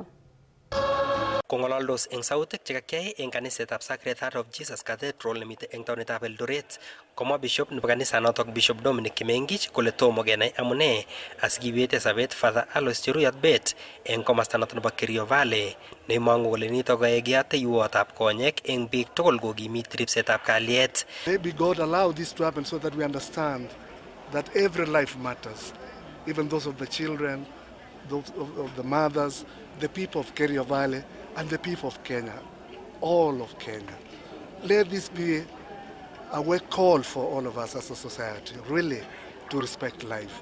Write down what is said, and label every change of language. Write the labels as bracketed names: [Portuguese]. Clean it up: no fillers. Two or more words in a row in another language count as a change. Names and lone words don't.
[Kalenjin] Kong'ololdos eng sautik chekakyai eng kanisetab Sacred Heart of Jesus Cathedral nemite eng taonitab Eldoret, komwa bishop nebo kanisanotok Bishop Dominic Kimengich kole tomo kenai amune asikiwete sabet Father Alois Cheruyot Bet eng komasta noto nebo Kerio Valley, neimong'u kole nito koek yateiwotab konyek eng biik tugul kokimit ripsetab kalyet. [English] Maybe God allowed this to happen so that we understand that every life matters, even those of the children, those of the mothers, the people of Kerio Valley, and the people of Kenya, all of Kenya. Let this be a wake call for all of us as a society, really, to respect life.